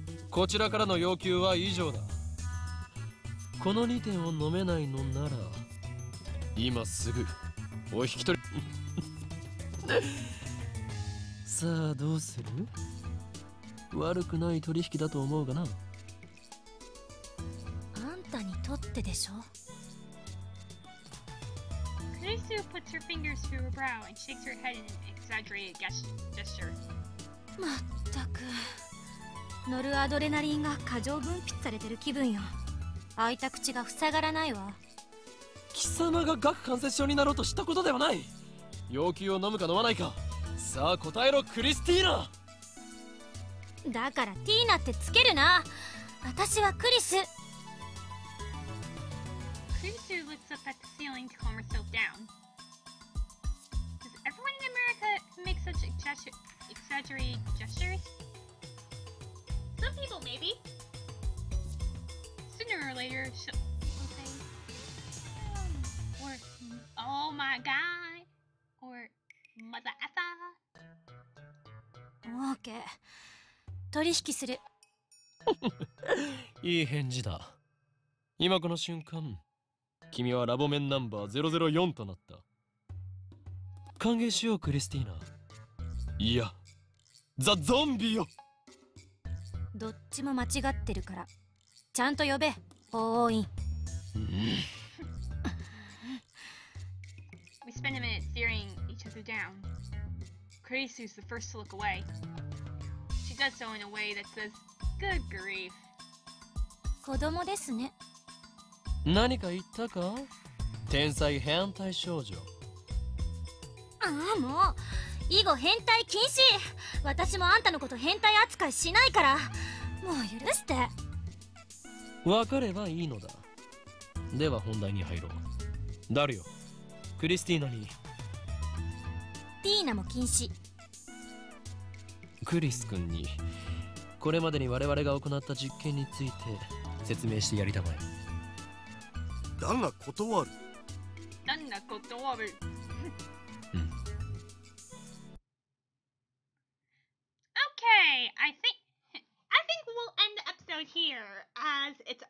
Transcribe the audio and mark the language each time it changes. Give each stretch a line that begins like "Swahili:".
Japanese: こちらからの要求は以上だ。この2点を飲めないのなら今すぐお引き取りさあどうする？悪くない取引だと思うがな。あんたにとってでしょ。
English: Kurisu puts her fingers to her brow and shakes her head in an exaggerated gesture.
Japanese: まったくノルアドレナリンが過剰分泌されてる気分よ。開いた口が塞がらないわ。貴様が顎関節症になろうとしたことではない。要求を飲むか飲まないか、さあ答えろクリスティーナ。だからティーナってつけるな。私はクリス。
English: Kurisu looks up at the ceiling to calm herself down. Does everyone in America make such exaggerated gestures? Some people maybe. Sooner or later she'll say, or oh my god, or mother effer.
Japanese: オーケー。取引する。いい返事だ。今この瞬間君はラボメンナンバー004となった。歓迎しようクリスティーナ。いや、ザ・ゾンビよ。どっちも間違ってるからちゃんと呼べ、法王院。
English: We spend a minute staring each other down. Chris is the first to look away. She does so in a way that says, "Good grief."
Japanese: 子供ですね。何か言ったか？天才変態少女。ああ、もう以後変態禁止。私もあんたのこと変態扱いしないから、もう許して。わかればいいのだ。では本題に入ろう。ダルよ、クリスティーナに。ティーナも禁止。クリス君にこれまでに我々が行った実験について説明してやりたまえ。だが断る。なんだ断る。
English: Okay, I think we'll end the episode here, as